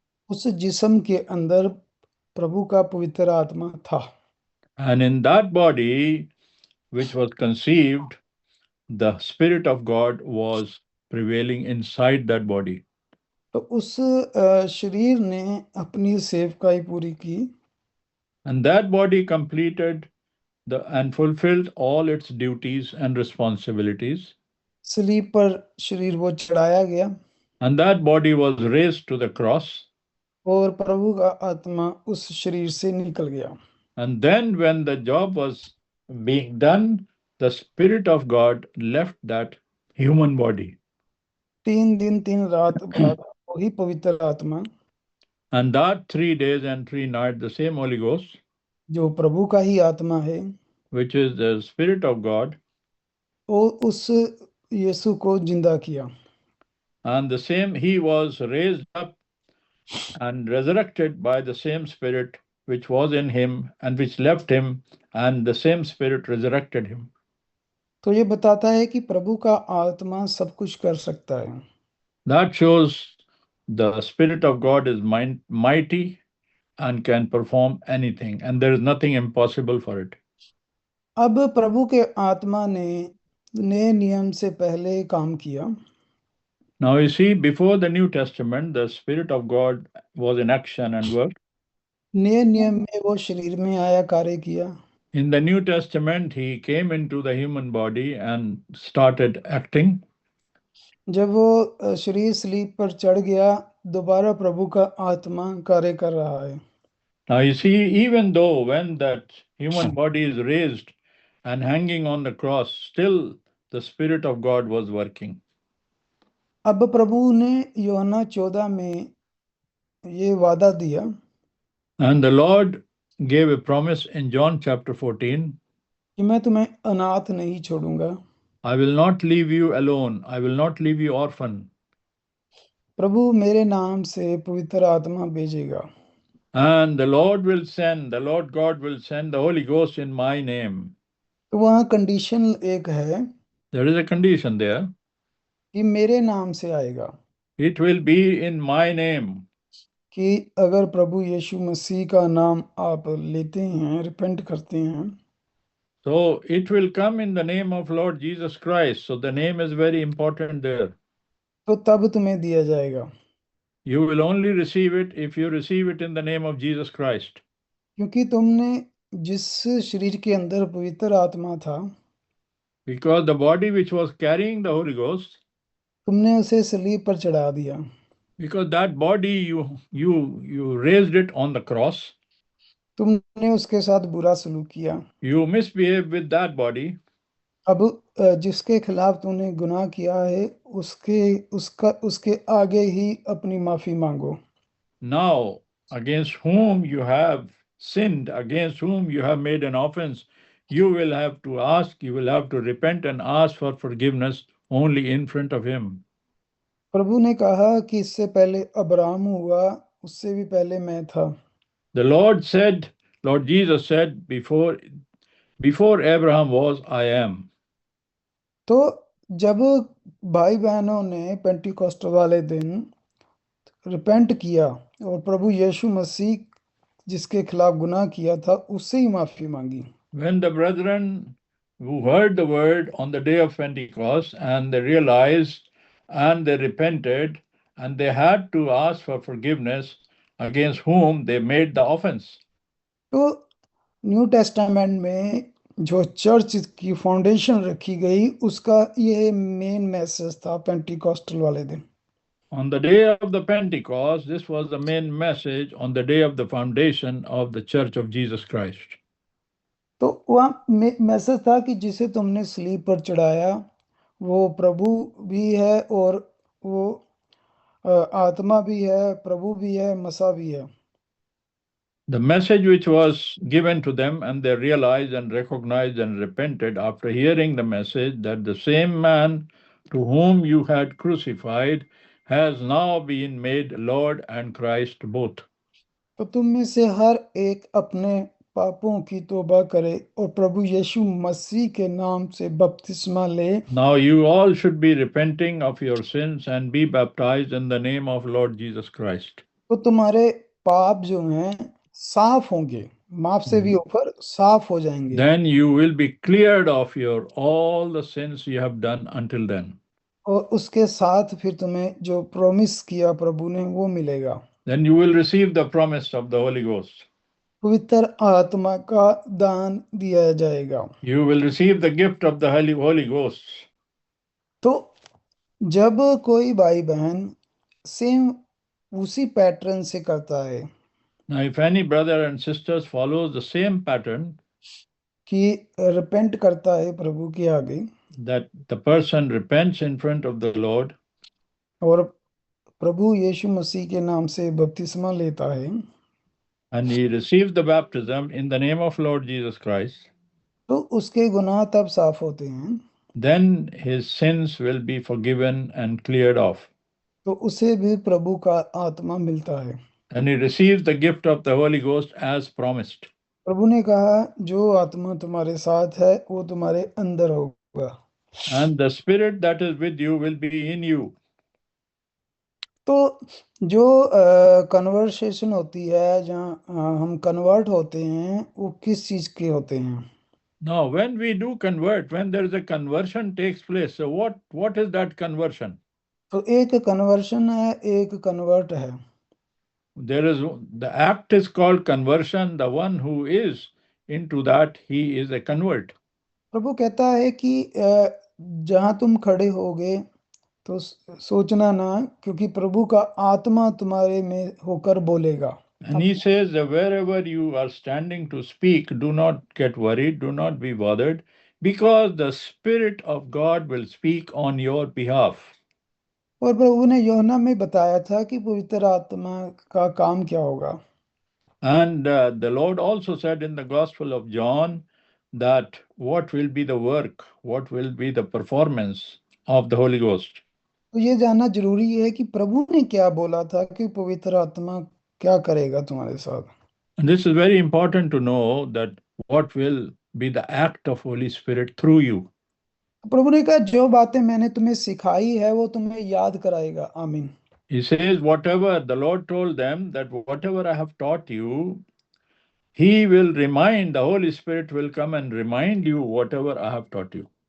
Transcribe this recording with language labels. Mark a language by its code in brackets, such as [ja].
[hi] उस जिस्म के अंदर प्रभु का पवित्र आत्मा था। [en] And in that body, which was conceived, the Spirit of God was prevailing inside that body. [hi] तो उस शरीर ने अपनी सेवकाई पूरी की [en] And that body completed and fulfilled all its duties and responsibilities. [hi] सलीब पर शरीर वो चढ़ाया गया [en] And that body was raised to the cross. [hi] और प्रभु का आत्मा उस शरीर से निकल गया। [en] And then, when the job was being done, the Spirit of God left that human body. [hi] 3 दिन 3 रात बाद वही पवित्र आत्मा [en] And that 3 days and 3 nights, the same Holy Ghost, [hi] जो प्रभु का ही आत्मा है [en] which is the Spirit of God, [hi] वो उस यीशु को जिंदा किया। [en] and the same, he was raised up and resurrected by the same Spirit which was in him and which left him, and the same Spirit resurrected him. [hi] तो ये बताता है कि प्रभु का आत्मा सब कुछ कर सकता है। [en] That shows the Spirit of God is mighty and can perform anything, and there is nothing impossible for it. [hi] अब प्रभु के आत्मा ने नए नियम से पहले काम किया। [en] Now, you see, before the New Testament, the Spirit of God was in action and work. [hi] नए नियम में वो शरीर में आया कार्य किया। [en] In the New Testament, he came into the human body and started acting. [hi] जब वो शरीर सलीब पर चढ़ गया दोबारा प्रभु का आत्मा कार्य कर रहा है। [en] Now, you see, even though when that human body is raised and hanging on the cross, still the Spirit of God was working. [hi] अब प्रभु ने यूहन्ना 14 में ये वादा दिया [en] And the Lord gave a promise in John chapter 14, [hi] कि मैं तुम्हें अनाथ नहीं छोड़ूंगा। [en] I will not leave you alone, I will not leave you orphan. [hi] प्रभु मेरे नाम से पवित्र आत्मा भेजेगा। [en] And the Lord God will send the Holy Ghost in my name. [hi] तो वहाँ कंडीशन एक है [en] There is a condition there. [hi] कि मेरे नाम से आएगा, [en] It will be in my name. [hi] कि अगर प्रभु यीशु मसीह का नाम आप लेते हैं रिपेंट करते हैं [en] So it will come in the name of Lord Jesus Christ. So the name is very important there. [hi] तो तब तुम्हें दिया जाएगा, [en] You will only receive it if you receive it in the name of Jesus Christ. [hi] क्योंकि तुमने जिस शरीर के अंदर पवित्र आत्मा था [en] Because the body which was carrying the Holy Ghost, [hi] तुमने उसे सलीब पर चढ़ा दिया। [en] because that body you raised it on the cross, [hi] तुमने उसके साथ बुरा सलूक किया। [en] you misbehaved with that body. [hi] अब जिसके खिलाफ तूने गुनाह किया है उसके आगे ही अपनी माफी मांगो। [en] Now, against whom you have sinned, against whom you have made an offense, you will have to repent and ask for forgiveness only in front of him. [hi] प्रभु ने कहा कि इससे पहले अब्राहम हुआ उससे भी पहले मैं था। [en] The Lord Jesus said, before Abraham was, I am. [hi] तो जब भाई बहनों ने पेंटिकॉस्ट वाले दिन रिपेंट किया और प्रभु यीशु मसीह जिसके खिलाफ गुनाह किया था उससे ही माफी मांगी, [en] When the brethren who heard the word on the day of Pentecost and they realized and they repented and they had to ask for forgiveness against whom they made the offense. [hi] तो new testament में जो church की foundation रखी गई उसका ये main message था Pentecostal वाले दिन। [en] On the day of the Pentecost, this was the main message on the day of the foundation of the Church of Jesus Christ. [hi] तो वहाँ मैसेज था कि जिसे तुमने स्लीप पर चढ़ाया वो प्रभु भी है और वो आत्मा भी है, प्रभु भी है, मसा भी है। [en] The message which was given to them, and they realized and recognized and repented after hearing the message that the same man to whom you had crucified has now been made Lord and Christ both. [hi] तो तुम में से हर एक अपने पापों की तौबा करे और प्रभु यीशु मसीह के नाम से बपतिस्मा ले। [en] Now you all should be repenting of your sins and be baptized in the name of Lord Jesus Christ. [hi] तो तुम्हारे पाप जो हैं साफ होंगे, माफ से भी ऊपर साफ हो जाएंगे। [en] Then you will be cleared of your all the sins you have done until then. [hi] और उसके साथ फिर तुम्हें जो प्रॉमिस किया प्रभु ने वो मिलेगा। [en] Then you will receive the promise of the Holy Ghost. [hi] पवित्र आत्मा का दान दिया जाएगा। [en] You will receive the gift of the Holy Ghost. [hi] तो जब कोई भाई बहन सेम उसी पैटर्न से करता है [en] Now, if any brother and sisters follows the same pattern, [hi] कि रिपेंट करता है प्रभु के आगे, [en] that the person repents in front of the Lord, [hi] और प्रभु यीशु मसीह के नाम से बपतिस्मा लेता है, [en] and he receives the baptism in the name of Lord Jesus Christ, [hi] तो उसके गुनाह तब साफ होते हैं, [en] then his sins will be forgiven and cleared off. [hi] तो उसे भी प्रभु का आत्मा मिलता है। [en] And he receives the gift of the Holy Ghost as promised. [hi] प्रभु ने कहा जो आत्मा तुम्हारे साथ है वो तुम्हारे अंदर होगा। [en] And the Spirit that is with you will be in you. [hi] तो जो कन्वर्सेशन होती है जहाँ हम कन्वर्ट होते हैं वो किस चीज के होते हैं? [en] Now, when we do convert, when there is a conversion takes place, so what is that conversion? [hi] तो एक कन्वर्शन है, एक कन्वर्ट है। [en] There is the act is called conversion. The one who is into that, he is a convert. [hi] प्रभु कहता है कि जहाँ तुम खड़े होगे तो सोचना ना, क्योंकि प्रभु का आत्मा तुम्हारे में होकर बोलेगा। [en] And he says that wherever you are standing to speak, do not get worried, do not be bothered, because the Spirit of God will speak on your behalf. [hi] और प्रभु ने यूहन्ना में बताया था कि पवित्र आत्मा का काम क्या होगा। [en] And the Lord also said in the Gospel of John that what will be the work, what will be the performance of the Holy Ghost. [hi] तो ये जानना जरूरी है कि प्रभु ने क्या बोला था कि पवित्र आत्मा क्या करेगा तुम्हारे साथ। [en] And this is very important to know that what will be the act of Holy Spirit through you. [hi] प्रभु ने कहा जो बातें मैंने तुम्हें सिखाई है वो तुम्हें याद कराएगा। आमीन। [en] He says, whatever the Lord told them, that whatever I have taught you, He will remind, the Holy Spirit will come and remind you whatever I have taught you.